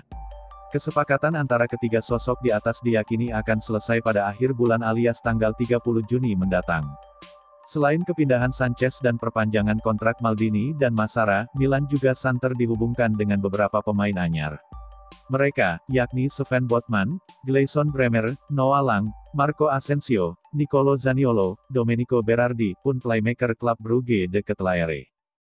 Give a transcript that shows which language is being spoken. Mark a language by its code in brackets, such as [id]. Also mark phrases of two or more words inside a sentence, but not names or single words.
[id] Kesepakatan antara ketiga sosok di atas diyakini akan selesai pada akhir bulan alias tanggal 30 Juni mendatang. Selain kepindahan Sanchez dan perpanjangan kontrak Maldini dan Massara, Milan juga santer dihubungkan dengan beberapa pemain anyar. Mereka, yakni Sven Botman, Gleison Bremer, Noah Lang, Marco Asensio, Nicolo Zaniolo, Domenico Berardi, pun playmaker klub Brugge de Ketelaere.